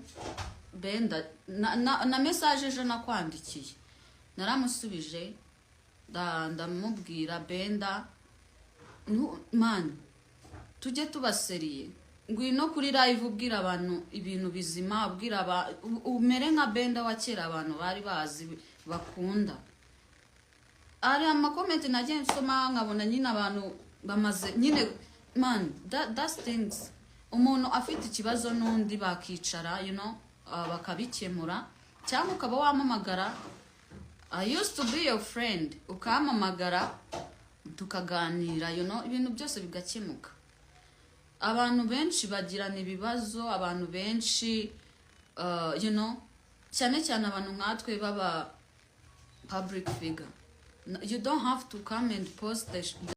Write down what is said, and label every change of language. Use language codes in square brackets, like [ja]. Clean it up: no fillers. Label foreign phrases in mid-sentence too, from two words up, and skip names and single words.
[rw] Benda na message ejo nakwandikiye naramusubije ndamubwira Benda man tujye tubaseriye, ngwino kuri live ubwira abantu ibintu bizima, ubwira umere nka Benda wa kera abantu bari bazi bakunda. Ari amakomment nagiye nsoma nkabona nyine abantu bamaze nyine [en] man that's things. [rw] Umuntu afite ikibazo n'undi bakicara, [en] you know, [rw] bakabikemura, cyangwa ukaba wamamagara. [en] I used to be your friend, [rw] ukamamagara tukaganira, [en] you know, [rw] ibintu byose bigakemuka. Abantu benshi bagirana ibibazo, abantu benshi [en] you know, [rw] cyane cyane abantu nkatwe baba [en] public figure. You don't have to come and post the